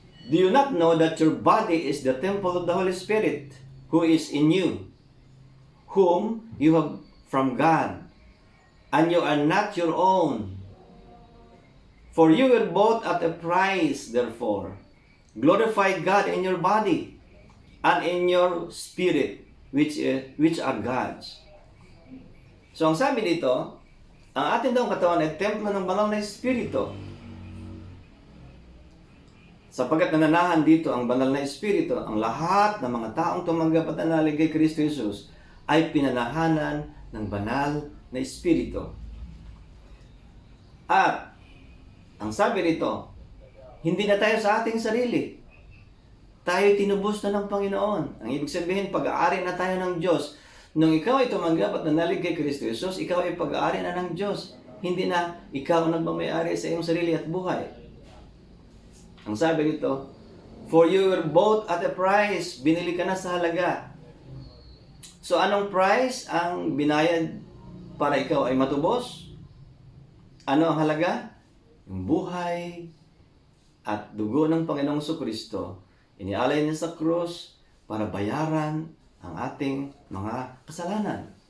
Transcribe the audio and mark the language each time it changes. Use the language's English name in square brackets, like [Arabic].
[English] Do you not know that your body is the temple of the Holy Spirit who is in you, whom you have from God, and you are not your own? For you were bought at a price, therefore. Glorify God in your body and in your spirit, which are God's. [Filipino] So ang sabi dito, ang ating daw katawan ay templo ng banal na Espiritu. Sapagkat nananahan dito ang banal na Espiritu, ang lahat ng mga taong tumanggap at nanalig kay Kristo Jesus ay pinanahanan ng banal na Espiritu. At ang sabi rito, hindi na tayo sa ating sarili. Tayo tinubos na ng Panginoon. Ang ibig sabihin, pag-aari na tayo ng Diyos. Nung ikaw ay tumanggap at nanalig kay Kristo Jesus, ikaw ay pag-aari na ng Diyos. Hindi na ikaw ang nagmamayari sa iyong sarili at buhay. Ang sabi rito, [English] for you were bought at a price. [Filipino] Binili ka na sa halaga. So anong price ang binayad para ikaw ay matubos? Ano ang halaga? Yung buhay at dugo ng Panginoong Jesucristo, inialay niya sa krus para bayaran ang ating mga kasalanan.